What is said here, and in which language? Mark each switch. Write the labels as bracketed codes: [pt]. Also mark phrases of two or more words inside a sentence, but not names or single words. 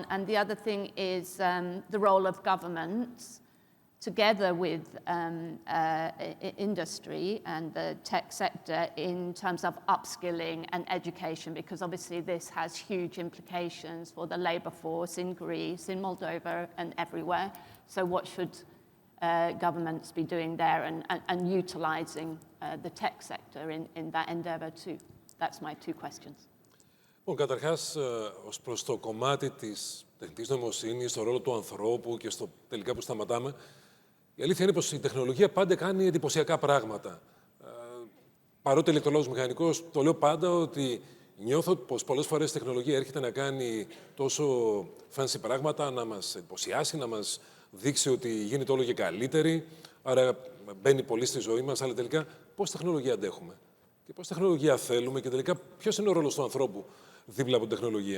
[en] And the other thing is the role of governments together with industry and the tech sector in terms of upskilling and education, because obviously this has huge implications for the labor force in Greece, in Moldova, and everywhere. So what should governments be doing there and utilizing the tech sector in that endeavor too? That's my two questions. [el] Καταρχάς, ως προς το κομμάτι της τεχνητής νοημοσύνης, στο ρόλο του ανθρώπου και στο τελικά που σταματάμε, η αλήθεια είναι πως η τεχνολογία πάντα κάνει εντυπωσιακά πράγματα. Παρότι ηλεκτρολόγος μηχανικός, το λέω πάντα ότι νιώθω πως πολλές φορές η τεχνολογία έρχεται να κάνει τόσο fancy πράγματα, να μας εντυπωσιάσει, να μας δείξει ότι γίνεται όλο και καλύτερη, άρα μπαίνει πολύ στη ζωή μας, αλλά τελικά πόση τεχνολογία αντέχουμε και πόση τεχνολογία θέλουμε και τελικά ποιος είναι ο ρόλος του ανθρώπου δίπλα από την τεχνολογία.